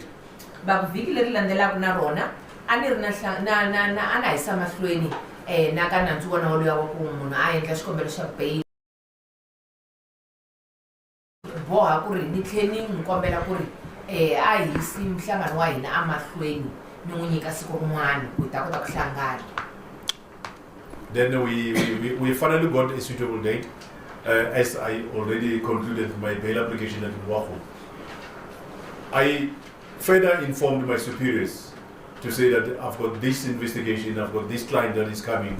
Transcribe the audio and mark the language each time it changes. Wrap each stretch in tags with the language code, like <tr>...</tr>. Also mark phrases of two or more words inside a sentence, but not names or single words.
<ts>Vhiki leri landzelaka na rona a ni ri na ana yisa mahlweni na ka nandzu wona woloya wa ku munhu a endla xikombelo xa bail boha ku ri ni tlhela ni n'wi kombela ku ri a hisi nhlangano wa hina a mahlweni ni n'wi nyika siku rin'wana ku hi ta kota ku hlangana.</ts> <en>Then we finally got a suitable date as I already concluded my bail application at Wahu. I further informed my superiors to say that I've got this investigation, I've got this client that is coming.</en>